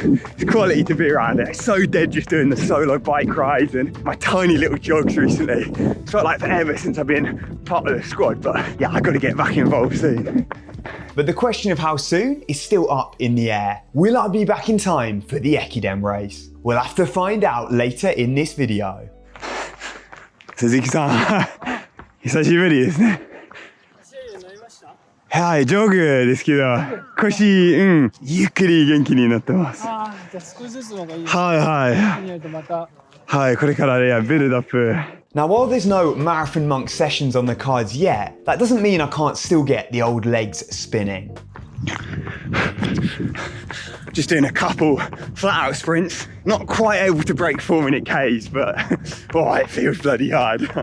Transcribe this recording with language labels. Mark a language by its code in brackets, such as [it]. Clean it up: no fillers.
[en] It's quality to be around it. It's so dead just doing the solo bike rides and my tiny little jogs recently. It's felt like forever since I've been part of the squad, but yeah, I gotta get back involved soon. But the question of how soon is still up in the air. Will I be back in time for the Ekiden race? We'll have to find out later in this video. [ja] 鈴木さん、久しぶりですね。はい、ジョグですけど、腰、ゆっくり元気になってます。ああ、じゃあ少しずつの方がいいですね。はいはい。はい、これからね、ビルドアップ。 [en] Now, while there's no Marathon Monk sessions on the cards yet, that doesn't mean I can't still get the old legs spinning. Just doing a couple flat out sprints, not quite able to break 4-minute Ks, but boy, it feels bloody hard.